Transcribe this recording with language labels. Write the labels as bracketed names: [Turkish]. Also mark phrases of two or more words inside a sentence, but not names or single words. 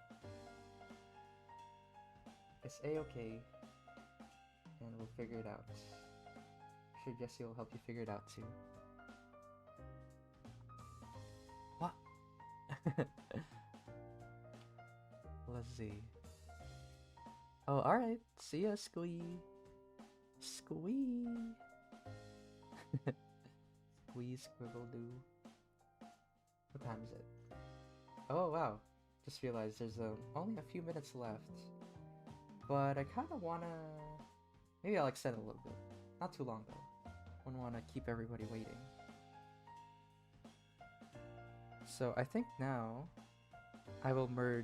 [English] It's a-okay, and we'll figure it out. I'm sure Jesse will help you figure it out too. What? Let's see. Oh, alright. See ya, Squee. Squee. Squee, squiggle doo. What time is it? Oh, wow. Just realized there's only a few minutes left. But I kind of want to... Maybe I'll extend a little bit. Not too long, though. Wouldn't want to keep everybody waiting. So I think now I will merge...